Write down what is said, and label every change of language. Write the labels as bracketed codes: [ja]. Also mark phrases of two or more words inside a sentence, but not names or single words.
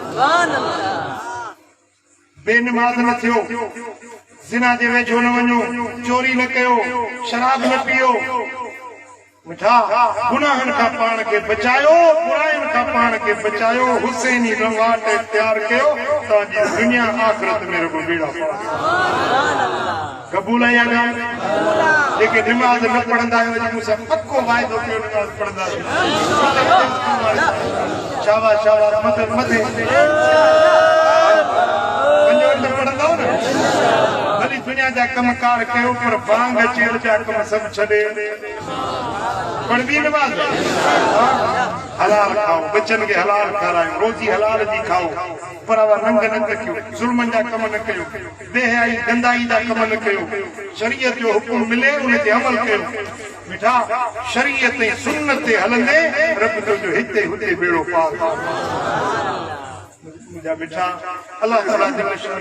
[sd] बेनमाज़ न थियो ज़िना जे वेझो न वञो चोरी न कयो शराब न पियो मिठा गुनाहनि खां पाण खे बचायो बुराइनि खां पाण खे बचायो हुसैनी रवाट इख्तियार कयो तव्हांजी दुनिया आख़िरत में रुॻो बेड़ा पार क़बूल आहे या न जेके निमाज़ न पढ़ंदा आहियो मूंसां पको वाइदो कयो निमाज़ पढ़ंदासीं शाबाश शाबाश मथे मथे पढ़ंदव न दुनिया जा कमकार कयो पर बांग चेल जा कम सब छड़े पढ़दी नमाज हलाल खाओ बच्चन के हलाल खारायो रोजी हलाल जी खाओ पर अब रंग न कयो जुल्म जा कम न कयो बेहयाई गंदाई जा कम न कयो शरीयत जो हुकुम मिले उन ते अमल कयो मिठा शरीयत ऐं सुन्नत ते हलंदे रब तुंहिंजो हिते हुते बेड़ो पार मुंहिंजा मिठा अल्लाह ताला जल शान